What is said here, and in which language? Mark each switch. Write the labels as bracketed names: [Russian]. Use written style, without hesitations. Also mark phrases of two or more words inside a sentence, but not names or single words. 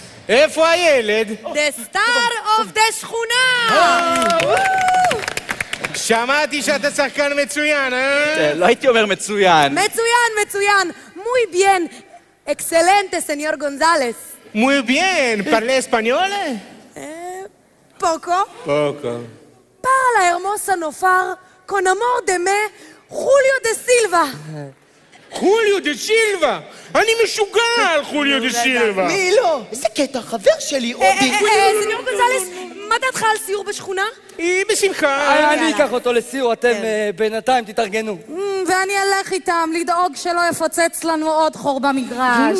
[Hebrew] איפה הילד? [English] The star of the שכונה! [Hebrew] שמעתי שאתה שחקן מצוין, אה? לא הייתי אומר מצוין. מצוין, מצוין. [Spanish] muy bien. excelente, señor González. Muy bien, parle español? poco. Poco. Parla hermosa nofar con amor de me, Julio de Silva. [Hebrew] חוליו דה סילבה! אני משוגע על חוליו דה סילבה! מי לא? איזה קטע, חבר שלי, אודי. סניור גונזלס, מה דעתך על סיור בשכונה? בשמחה. אני אקח אותו לסיור, אתם בינתיים תתארגנו. ואני אלך איתם לדאוג שלא יפוצץ לנו עוד חור במגרש.